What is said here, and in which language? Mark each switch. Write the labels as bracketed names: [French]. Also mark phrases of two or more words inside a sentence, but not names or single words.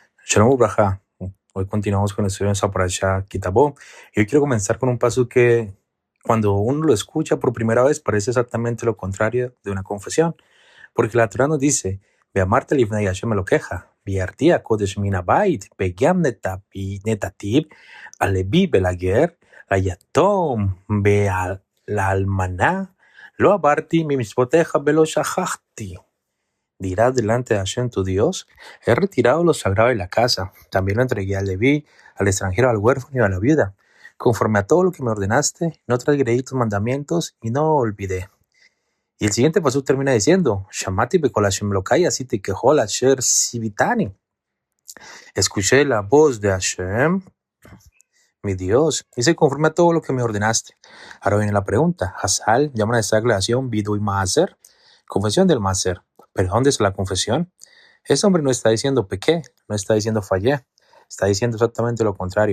[Hebrew] שלום וברכה. [Spanish] Hoy continuamos con el estudio de esa parasha Kitabó. Y hoy quiero comenzar con un paso que, cuando uno lo escucha por primera vez, parece exactamente lo contrario de una confesión. Porque la Torah nos dice: [Hebrew] ואמרת לפני השם אלוקיך, ביערתי קודש מן הבית, וגם נתתיו, ללוי ולגר, ליתום ולאלמנה, לא עברתי ממצוותיך ולא שכחתי. [Spanish] Dirás delante de Hashem tu Dios: he retirado lo sagrado de la casa, también lo entregué al Leví, al extranjero, al huérfano y a la viuda. Conforme a todo lo que me ordenaste, no transgredí tus mandamientos y no olvidé. Y el siguiente paso termina diciendo: [Hebrew] שמעתי בקול השם אלוקי עשיתי ככל אשר צויתני. [Spanish] Escuché la voz de Hashem, mi Dios, hice conforme a todo lo que me ordenaste. Ahora viene la pregunta. Hazal llaman a esta declaración [Hebrew] וידוי מעשר, [Spanish] confesión del Maaser. ¿Pero dónde es la confesión? Ese hombre no está diciendo pequé, no está diciendo fallé, está diciendo exactamente lo contrario.